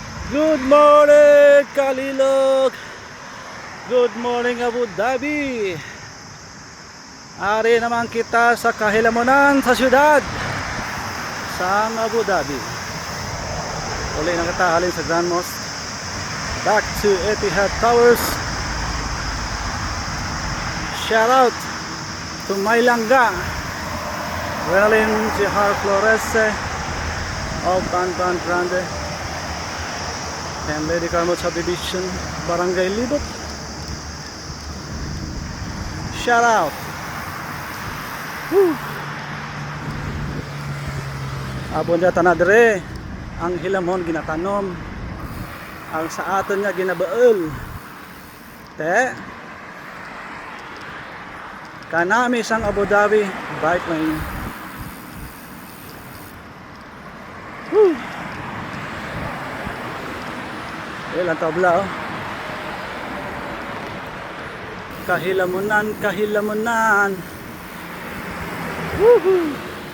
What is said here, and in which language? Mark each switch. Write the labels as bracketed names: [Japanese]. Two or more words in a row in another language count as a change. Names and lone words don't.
[English] Good morning, Kalilog. Good morning, Abu Dhabi. [Hiligaynon] Ari naman kita sa kahilamunan sa syudad sa Abu Dhabi. Uli na kita halin sa Grand Mosque. [English] Back to Etihad Towers. Shout out to Maylangga, Relin Jihar Flores of Banban Grande and Lady Carmo Subdivision, Barangay Libot. Shout out. Woo. [Hiligaynon] Abon niya tanadre ang hilamon ginatanom, ang sa aton niya ginabaol. Te kanami sang Abu Dhabi [English] bike lane. Woo. [Hiligaynon] Ilang tabla oh. Kahilamunan, kahilamunan. Woohoo.